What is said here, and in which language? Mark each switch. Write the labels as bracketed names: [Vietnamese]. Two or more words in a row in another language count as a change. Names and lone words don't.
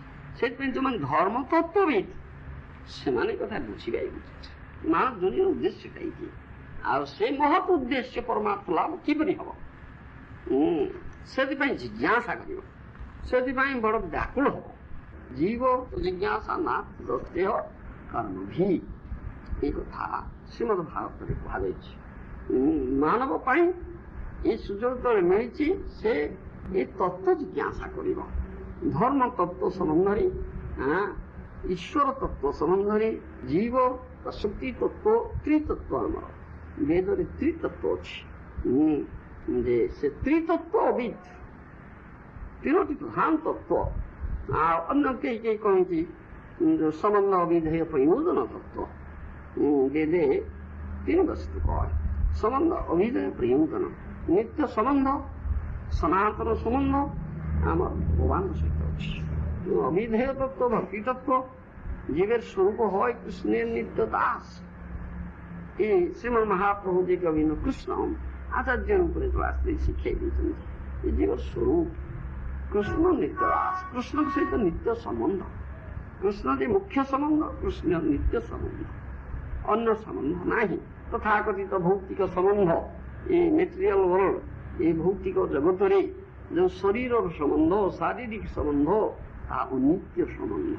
[Odia] ସେଥିପାଇଁ ଯୋଉମାନେ ଧର୍ମ ତତ୍ତ୍ୱବିତ୍ ସେମାନେ କଥା ବୁଝିବା ଉଚିତ। ମାନବ ଯୋନିର ଉଦ୍ଦେଶ୍ୟଟା କି, ଆଉ ସେ ମହତ୍ ଉଦ୍ଦେଶ୍ୟ ପରମାର୍ଥ ଲାଭ କିପରି ହବ, ସେଥିପାଇଁ ଜିଜ୍ଞାସା କରିବ। ସେଥିପାଇଁ ବଡ ବ୍ୟାକୁଳ ହବ। ଜୀବ ଜିଜ୍ଞାସା ନା ଦେହ କର୍ମ ଭି। এই কথা ଶ୍ରୀମଦ୍ ଭାଗବତରେ କୁହାଯାଇଛି। ମାନବ ପାଇଁ ଏ ସୁଯୋଗ ଯେତେବେଳେ ମିଳିଛି ସେ ଏ ତତ୍ତ୍ୱ ଜିଜ୍ଞାସା କରିବ। ଧର୍ମ ତତ୍ତ୍ୱ ସମ୍ବନ୍ଧରେ, ଈଶ୍ୱର ତତ୍ତ୍ୱ ସମ୍ବନ୍ଧରେ, ଜୀବ ଶକ୍ତି ତତ୍ତ୍ୱ, ତ୍ରିତତ୍ତ୍ୱ ଆମର ବେଦରେ ତ୍ରିତତ୍ତ୍ୱ ଅଛି। ଯେ ସେ ତ୍ରିତତ୍ତ୍ୱ ଅବିଦ, ତିନୋଟି ପ୍ରଧାନ ତତ୍ତ୍ୱ। ଆଉ ଅନ୍ୟ କେହି କେହି କହନ୍ତି ସମ୍ବନ୍ଧ ଅବିଧେୟ ପ୍ରୟୋଜନ ତତ୍ତ୍ୱ। ବେଦେ ତିନି ବସ୍ତୁ କହେ, ସମ୍ବନ୍ଧ ଅଭିଧେୟ ପ୍ରୟୋଜନ। ନିତ୍ୟ ସମ୍ବନ୍ଧ, ସନାତନ ସମ୍ବନ୍ଧ ଆମର ଭଗବାନଙ୍କ ସହିତ ଅଛି। [Bangla] অবিধেয় তত্ত্ব, ভক্তি তত্ত্ব, জীবের স্বরূপ হয় কৃষ্ণের নিত্য দাস। এই শ্রীমদ মহাপ্রভু যে কবিন কৃষ্ণ আচার্যের উপরে ক্লাসে শিখাই দিয়েছেন এই জীবের স্বরূপ কৃষ্ণ নিত্য দাস, [Odia] କୃଷ୍ଣଙ୍କ ସହିତ ନିତ୍ୟ ସମ୍ବନ୍ଧ। କୃଷ୍ଣ ଯେ ମୁଖ୍ୟ ସମ୍ବନ୍ଧ, କୃଷ୍ଣ ନିତ୍ୟ ସମ୍ବନ୍ଧ, ଅନ୍ୟ ସମ୍ବନ୍ଧ ନାହିଁ। ତଥାକଥିତ ଭୌତିକ ସମ୍ବନ୍ଧ, ଏ [English] material world, [Odia] ଏ ଭୌତିକ ଜଗତରେ ଯେଉଁ ଶରୀରର ସମ୍ବନ୍ଧ, ଶାରୀରିକ ସମ୍ବନ୍ଧ, ତାହା ଅନିତ୍ୟ ସମ୍ବନ୍ଧ।